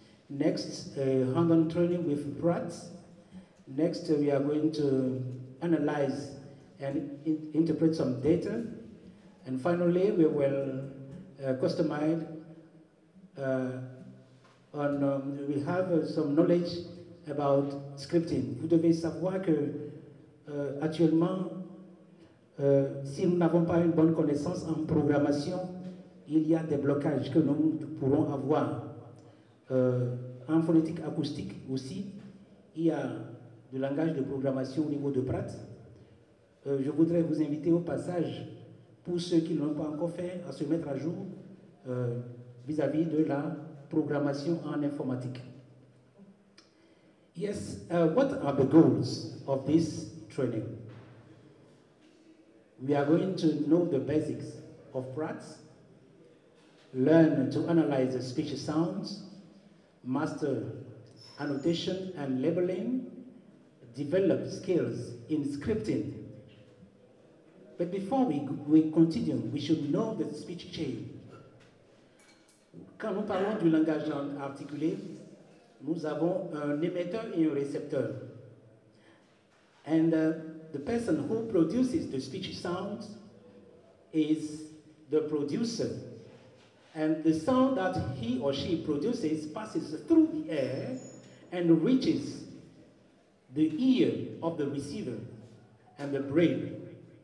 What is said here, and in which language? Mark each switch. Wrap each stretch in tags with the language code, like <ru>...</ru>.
<en>Next, hand-on training with Pratt. Next, we are going to analyze and interpret some data. And finally, we will customize we have some knowledge about scripting.</en> <fr>Vous devez savoir que actuellement, si nous n'avons pas une bonne connaissance en programmation, il y a des blocages que nous pourrons avoir. En phonétique acoustique aussi, il y a du langage de programmation au niveau de Pratt. Je voudrais vous inviter au passage, pour ceux qui ne l'ont pas encore fait, à se mettre à jour vis-à-vis de la programmation en informatique.</fr> <en>Yes, what are the goals of this training? We are going to know the basics of Pratt, learn to analyze the speech sounds, master annotation and labeling, develop skills in scripting. But before we continue, we should know the speech chain.</en> <fr>Quand nous parlons du langage articulé, nous avons un émetteur et un récepteur.</fr> <en>And the person who produces the speech sounds is the producer. And the sound that he or she produces passes through the air and reaches the ear of the receiver and the brain.</en>